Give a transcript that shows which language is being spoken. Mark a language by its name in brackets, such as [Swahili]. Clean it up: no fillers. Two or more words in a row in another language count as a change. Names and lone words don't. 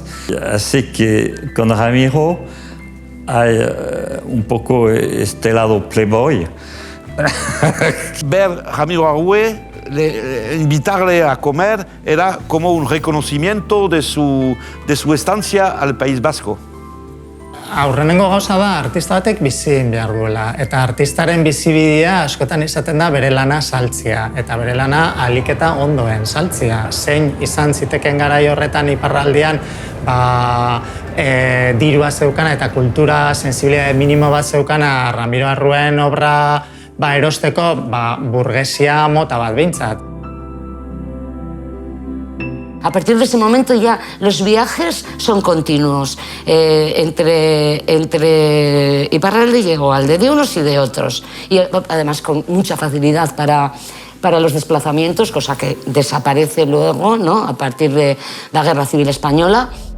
[Spanish] Así que con Ramiro hay un poco este lado playboy. Ver Ramiro Arrué, invitarle a comer, era como un reconocimiento de su estancia al País Vasco. [Basque] Aurrenengo gauza da, artista batek bizi egin behar duela. Eta artistaren bizibidea askotan izaten da bere lana saltzea. Eta bere lana ahalik eta ondoen saltzea. Zein izan ziteken garai horretan iparraldean dirua zeukana eta kultura sensibilitate minimo bat zeukana Ramiro Arruen obra erosteko burgesia mota bat behintzat. [Spanish] A partir de ese momento ya los viajes son continuos entre Iparralde y Hegoalde, de unos y de otros. Y además con mucha facilidad para los desplazamientos, cosa que desaparece luego, ¿no?, a partir de la Guerra Civil Española.